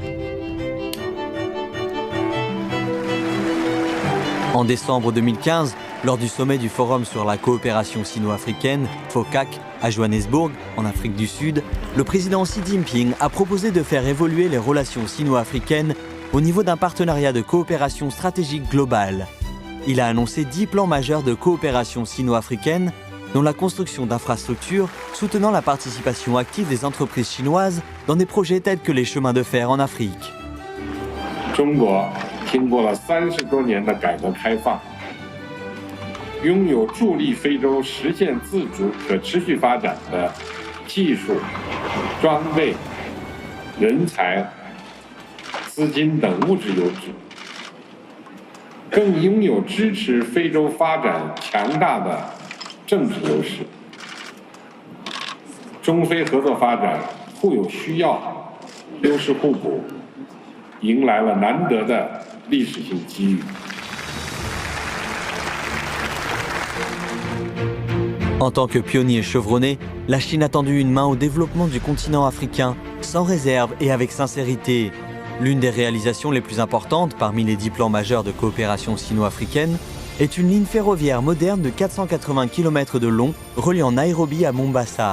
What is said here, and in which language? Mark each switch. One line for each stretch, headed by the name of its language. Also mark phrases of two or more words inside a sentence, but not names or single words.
French: En décembre 2015, lors du sommet du Forum sur la coopération sino-africaine, FOCAC, à Johannesburg, en Afrique du Sud, le président Xi Jinping a proposé de faire évoluer les relations sino-africaines au niveau d'un partenariat de coopération stratégique globale. Il a annoncé 10 plans majeurs de coopération sino-africaine, dont la construction d'infrastructures soutenant la participation active des entreprises chinoises dans des projets tels que les chemins de fer en Afrique.
Chinese: 中国经过了30多年的改革开放，拥有助力非洲实现自主可持续发展的技术、装备、人才、资金等物质优质，更拥有支持非洲发展强大的政治优势。中非合作发展互有需要，优势互补，迎来了难得的历史性机遇。
French: En tant que pionnier chevronné, la Chine a tendu une main au développement du continent africain, sans réserve et avec sincérité. L'une des réalisations les plus importantes parmi les 10 plans majeurs de coopération sino-africaine est une ligne ferroviaire moderne de 480 km de long reliant Nairobi à Mombasa.